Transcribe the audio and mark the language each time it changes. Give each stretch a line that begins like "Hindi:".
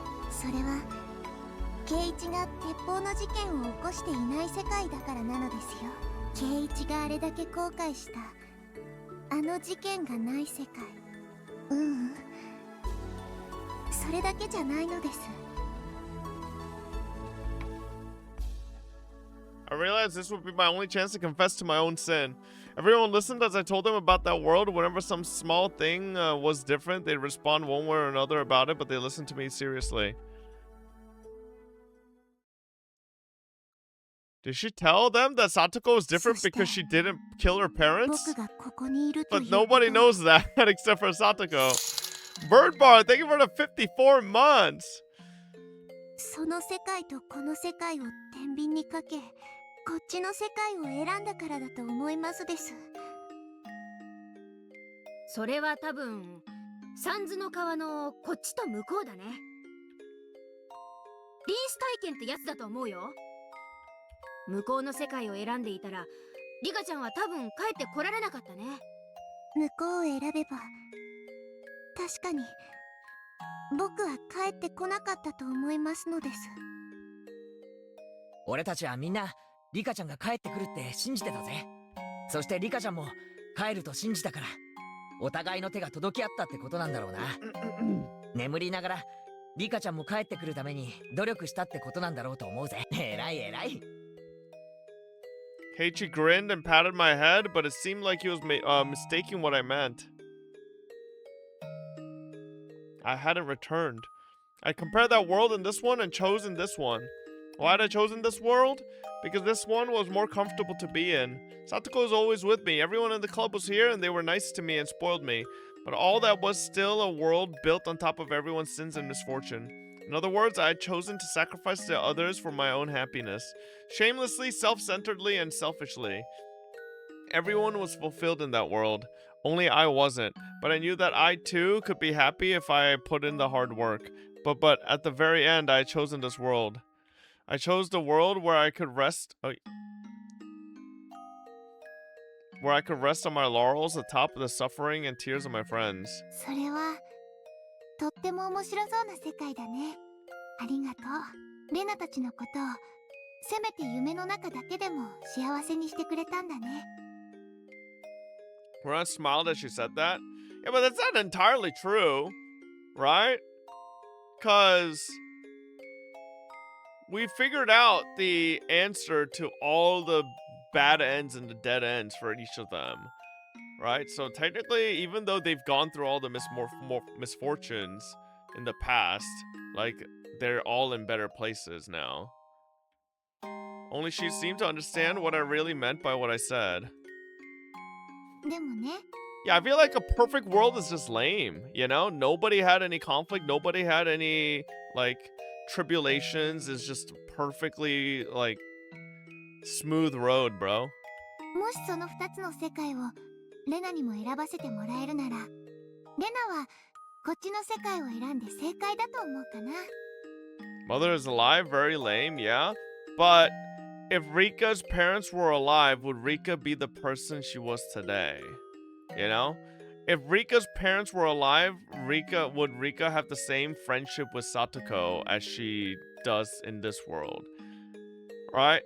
Japanese: それはケイイチが鉄砲の事件を起こしていない世界だからなのですよケイイチがあれだけ後悔したあの事件がない世界それだけじゃないのです
English: I realized this would be my only chance to confess to my own sin. Everyone listened as I told them about that world. Whenever some small thing was different, they'd respond one way or another about it, but they listened to me seriously. Did she tell them that Satoko was different because she didn't kill her parents?
Japanese: 僕がここにいるという
English: But nobody knows that except for Satoko. Bird Bar, thank you for the 54 months.
Japanese: その世界とこの世界を天秤にかけこっちの世界を選んだからだと思いますですそれは多分三途の川のこっちと向こうだね臨死体験ってやつだと思うよ向こうの世界を選んでいたらリカちゃんは多分帰ってこられなかったね向こうを選べば確かに僕は帰ってこなかったと思いますのです俺たちはみんなリカちゃんが帰ってくるって信じてたぜ。そしてリカちゃんも帰ると信じたからお互いの手が届き合ったってことなんだろうな眠りながらリカちゃんも帰ってくるために努力したってことなんだろうと思うぜ。偉い偉い。
English: Keiichi grinned and patted my head, but it seemed like he was mistaking what I meant. I hadn't returned. I compared that world and this one and chosen this one. Why had I chosen this world? Because this one was more comfortable to be in. Satoko was always with me. Everyone in the club was here and they were nice to me and spoiled me. But all that was still a world built on top of everyone's sins and misfortune. In other words, I had chosen to sacrifice to others for my own happiness. Shamelessly, self-centeredly, and selfishly. Everyone was fulfilled in that world. Only I wasn't. But I knew that I too could be happy if I put in the hard work. But at the very end, I had chosen this world. I chose the world where I could rest on my laurels atop the suffering and tears of my friends.
Japanese: それはとっても面白そうな世界だね。ありがとう。レナたちのことをせめて夢の中だけでも幸せにしてくれたんだね。
English: Rena smiled as she said that. Yeah, but that's not entirely true, right? Because we figured out the answer to all the bad ends and the dead ends for each of them, right? So technically, even though they've gone through all the misfortunes in the past, like, they're all in better places now. Only she seemed to understand what I really meant by what I said.
Japanese: でもね、
English: Yeah, I feel like a perfect world is just lame, you know? Nobody had any conflict, nobody had any, like, tribulations. It's just perfectly, like, smooth road, bro.
Japanese: もしその2つの世界をレナにも選ばせてもらえるなら、レナはこっちの世界を選んで正解だと思うかな。
English: Mother is alive, very lame, yeah? But if Rika's parents were alive, would Rika be the person she was today? You know? If Rika's parents were alive, would Rika have the same friendship with Satoko as she does in this world? Right?